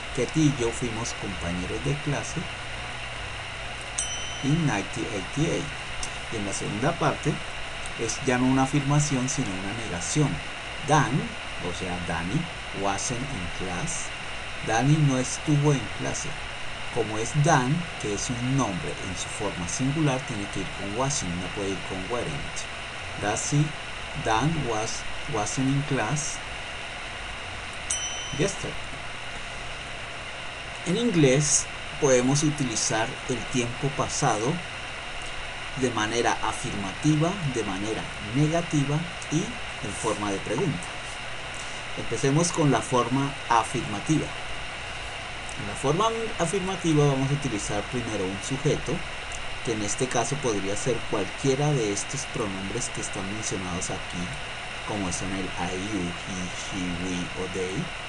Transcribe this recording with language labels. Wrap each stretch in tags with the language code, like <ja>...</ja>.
<es>Kate y yo fuimos compañeros de clase en 1988. Y en la segunda parte es ya no una afirmación, sino una negación.</es> <en>Dan,</en> <es>o sea,</es> <en>Danny, wasn't in class.</en> <es>Danny no estuvo en clase. Como es Dan, que es un nombre en su forma singular, tiene que ir con wasn't, no puede ir con weren't. Así,</es> <en>Dan wasn't in class yesterday.</en> <es>En inglés podemos utilizar el tiempo pasado de manera afirmativa, de manera negativa y en forma de pregunta. Empecemos con la forma afirmativa. En la forma afirmativa vamos a utilizar primero un sujeto, que en este caso podría ser cualquiera de estos pronombres que están mencionados aquí, como son el I, you, he, she, we o they.</es>